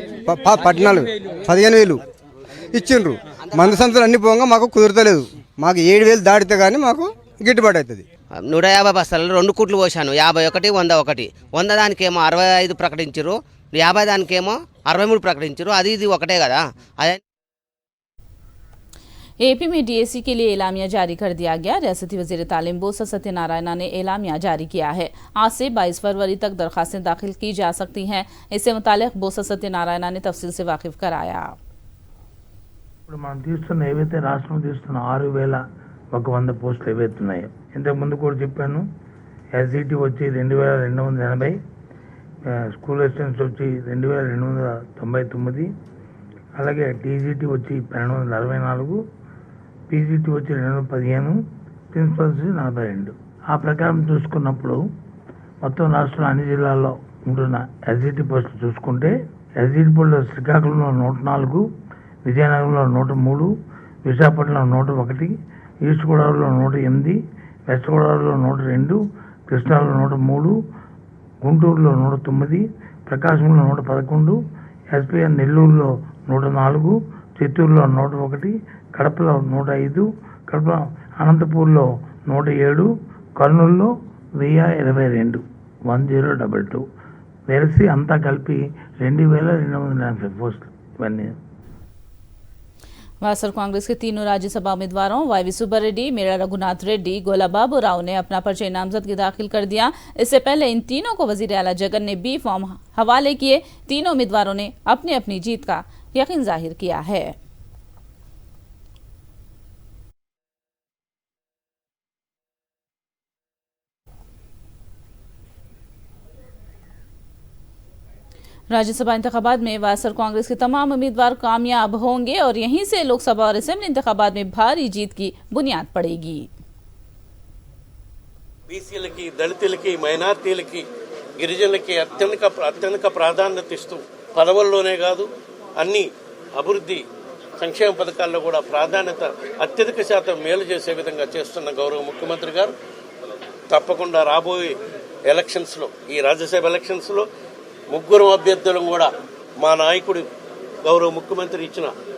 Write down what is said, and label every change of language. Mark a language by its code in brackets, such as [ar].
[te] 15,000 ఇచ్చిండ్రు. మందు సంచులు అన్ని పోగా మాకు కుదరతలేదు. మాకు 7,000 దాటితే కానీ మాకు గిట్టుబాటు అవుతుంది. 150 బస్తాలు 2 కుట్లు పోసాను. 51, 100 100 దానికేమో 65 ప్రకటించారు, 50 దానికేమో 63 ప్రకటించారు. అది ఇది ఒకటే కదా. అదే [hi] एपी में डीएसी के लिए एलामिया जारी कर दिया गया. रियासती वजीर तालीम बोसा सत्यनारायण ने एलामिया जारी किया है. आज से 22 फरवरी तक दरखास्तें दाखिल की जा सकती हैं. इससे मुतालिक बोसा सत्यनारायण ने तफसील से वाकिफ कराया. [te] ఇప్పుడు మనం తీస్తున్న ఏవైతే రాష్ట్రం తీస్తున్న 6,100 పోస్టులు ఏవైతే ఉన్నాయో, ఇంతకు ముందు కూడా చెప్పాను. ఎస్జిటి వచ్చి 2,280, స్కూల్ అసిస్టెంట్స్ వచ్చి 2,299, అలాగే టీజీటీ వచ్చి 1,264, పీజీటీ వచ్చి 215, ప్రిన్సిపల్స్ 42. ఆ ప్రకారం చూసుకున్నప్పుడు మొత్తం రాష్ట్రంలో అన్ని జిల్లాల్లో ఉంటున్న ఎస్జిటి పోస్టులు చూసుకుంటే ఎస్జిటి పోస్టులు శ్రీకాకుళంలో 104, విజయనగరంలో 103, విశాఖపట్నంలో 101, ఈస్ట్ గోదావరిలో 108, వెస్ట్ గోదావరిలో 102, కృష్ణాలో 103, గుంటూరులో 109, ప్రకాశంలో 111, ఎస్పీఎన్ నెల్లూరులో 104, చిత్తూరులో 101, కడపలో 105, కడప అనంతపూర్లో 107, కర్నూలులో 1,022, 1022 వెరసి అంతా కలిపి 2,240 పోస్టులు. ఇవన్నీ [hi] वासर कांग्रेस के तीनों राज्यसभा उम्मीदवारों वाईवी सुब्बारेड्डी, मेरा रघुनाथ रेड्डी, गोला बाबू राव ने अपना पर्चा नामजदगी दाखिल कर दिया. इससे पहले इन तीनों को वजीर आला जगन ने बी फॉर्म हवाले किए. तीनों उम्मीदवारों ने अपनी अपनी जीत का यकीन जाहिर किया है. राज्यसभा इंतखाबात में वासर कांग्रेस के तमाम उम्मीदवार कामयाब होंगे और यहीं से लोकसभा और असेंबली इंतखाबात में भारी जीत की बुनियाद पड़ेगी. [te] బీసీలకి, దళితులకి, మైనార్టీలకి, గిరిజనులకి అత్యధిక ప్రాధాన్యత ఇస్తూ పదవుల్లోనే కాదు అన్ని అభివృద్ధి సంక్షేమ పథకాల్లో కూడా ప్రాధాన్యత అత్యధిక శాతం మేలు చేసే విధంగా చేస్తున్న గౌరవ ముఖ్యమంత్రి గారు తప్పకుండా రాబోయే ఎలక్షన్స్లో, ఈ రాజ్యసభ ఎలక్షన్స్లో 3 అభ్యర్థులను కూడా మా నాయకుడు గౌరవ ముఖ్యమంత్రి ఇచ్చిన